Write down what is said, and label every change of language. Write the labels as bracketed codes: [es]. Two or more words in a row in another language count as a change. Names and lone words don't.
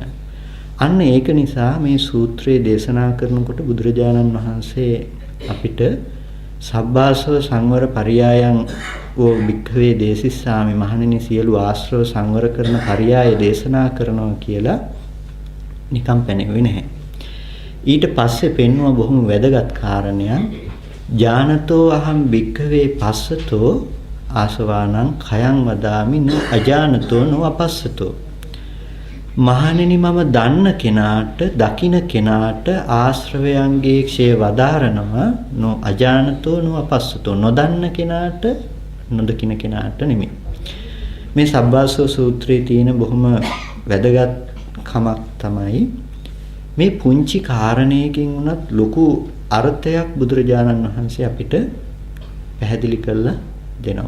[si] අන්න ඒක නිසා මේ සූත්‍රයේ දේශනා කරනකොට බුදුරජාණන් වහන්සේ අපිට [pi] සබ්බාසව සංවර පරියායන් වූ භික්ඛවේ දේසිස්සාමි [si] මහණෙනි සියලු ආශ්‍රව සංවර කරන පරියාය දේශනා කරනවා කියලා නිකම් පැනෙන්නේ නැහැ. ඊට පස්සේ පෙන්වුව බොහොම වැදගත් කාරණයක්. [pi] ඥානතෝ අහං භික්ඛවේ පස්සතෝ ආසවානං khයං වදාමි නෝ අජානතෝ නෝ අපස්සතෝ. [si] මහණෙනි මම දන්න කෙනාට දකින කෙනාට ආශ්‍රවයන්ගේ ක්ෂය වදාරනවා [pi] නෝ අජානතෝ නෝ අපස්සතෝ. [si] නොදන්න කෙනාට නොදකින කෙනාට නෙමෙයි. මේ සබ්බාසව සූත්‍රයේ තියෙන බොහොම වැදගත් කමක් තමයි මේ පුංචි කාරණයකින් උනත් ලොකු අර්ථයක් බුදුරජාණන් වහන්සේ අපිට පැහැදිලි කරලා දෙනවා.